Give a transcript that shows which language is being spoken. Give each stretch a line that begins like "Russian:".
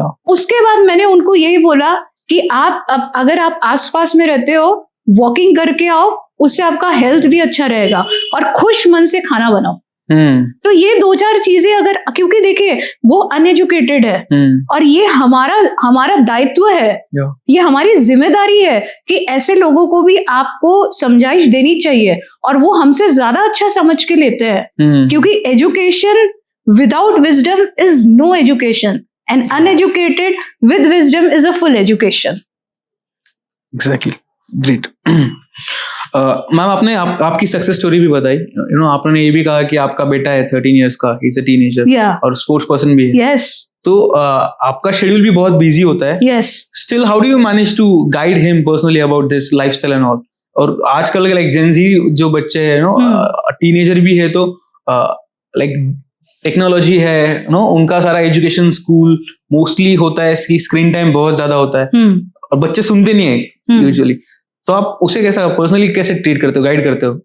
Hindi: उसके बाद मैंने उनको यही बोला कि आप अगर आप आसपास में रहते हो, वॉकिंग करके आओ, उससे आपका हेल्थ भी अच्छा रहेगा, और खुश मन से खाना बनाओ. तो ये 2-4 चीजें अगर, क्योंकि देखिए वो अनएजुकेटेड है, और ये हमारा दायित्व है, ये हमारी जिम्मेदारी है कि ऐसे लोगों को भी आपको समझाइश देनी चाहिए, और वो हमसे ज्यादा अच्छा समझ के लेते हैं.
English: क्योंकि education without wisdom is no education, and uneducated with wisdom is a full education. Exactly. Great.
Hindi: Ma'am आपने आपकी सक्सेस स्टोरी भी बताई. आपने ये भी कहा कि आपका बेटा है 13 इयर्स का,
English: he's a teenager,
Hindi: और स्पोर्ट्स पर्सन भी है.
English: Yes.
Hindi: तो आपका शेड्यूल भी बहुत बिजी होता है.
English: Yes. Still, how do you manage to guide him personally about this lifestyle and all?
Hindi: और आजकल लाइक जेन जी जो बच्चे हैं, टीनेजर भी है, तो लाइक टेक्नोलॉजी है, उनका सारा एजुकेशन स्कूल मोस्टली होता है, इसकी स्क्रीन टाइम बहुत ज्यादा होता है, और बच्चे सुनते नहीं है यूजुअली. तो आप उसे कैसा पर्सनली कैसे ट्रीट करते हो, गाइड करते हो?